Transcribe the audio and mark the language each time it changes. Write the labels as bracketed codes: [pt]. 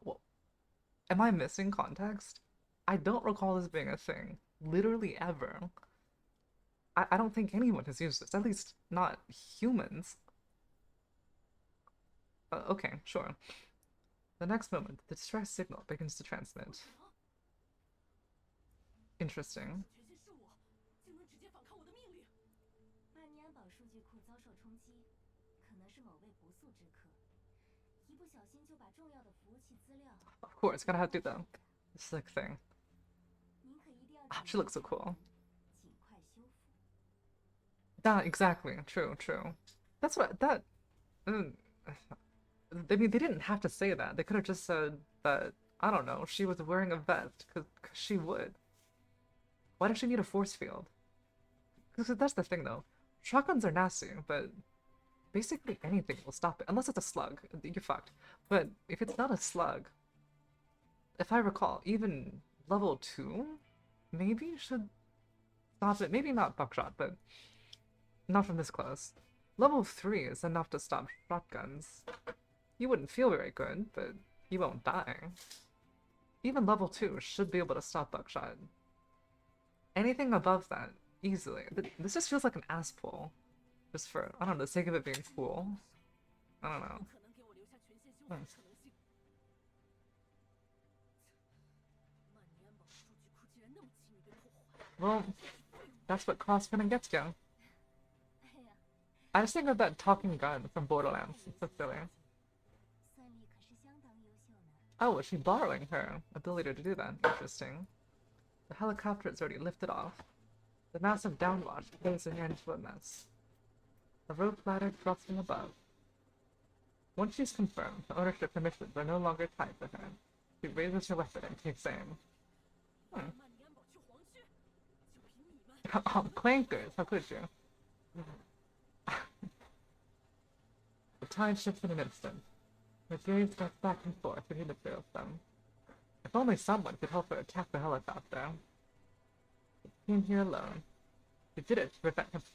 [en] Well, am I missing context? I don't recall this being a thing, literally ever. I don't think anyone has used this, at least not humans. Okay, sure. The next moment, the distress signal begins to transmit. Interesting. [zh] 权限是我，竟能直接反抗我的命令。曼尼安堡数据库遭受冲击，可能是某位不速之客，一不小心就把重要的服务器资料。 [en] Of course, gotta have to do the slick thing. [zh] 您可一定要 [en] Ah, she looks so cool. [zh] 尽快修复。 [en] That exactly. True, true. That's what that. mm, I mean, they didn't have to say that. They could have just said that. I don't know. She was wearing a vest because she would. Why does she need a force field? Because that's the thing, though. Shotguns are nasty, but basically anything will stop it. Unless it's a slug, you're fucked. But if it's not a slug, if I recall, even level 2 maybe should stop it. Maybe not buckshot, but not from this close. Level 3 is enough to stop shotguns. You wouldn't feel very good, but you won't die. Even level 2 should be able to stop buckshot. Anything above that, easily. This just feels like an ass pull. Just for, I don't know, the sake of it being cool. I don't know. [zh] 不可能给我留下权限修复的可能性。曼尼安堡数据库竟然那么轻易被破坏。 [en] Well, that's what crossfitting gets you. 哎呀， I just think of that talking gun from Borderlands. It's so silly. [zh] 算力可是相当优秀呢。 [en] Oh, is she borrowing her ability to do that? Interesting. The helicopter is already lifted off. The massive downwash plays her into a mess. A rope ladder drops from above. Once she's confirmed, the ownership permissions are no longer tied to her. She raises her weapon and takes aim. [zh] 曼尼安堡去黄区，就凭你们！ [en] Oh, clankers, how could you? The tide shifts in an instant. Her gaze goes back and forth between the two of them. If only someone could help her attack the helicopter. She came here alone. She did it to prevent him.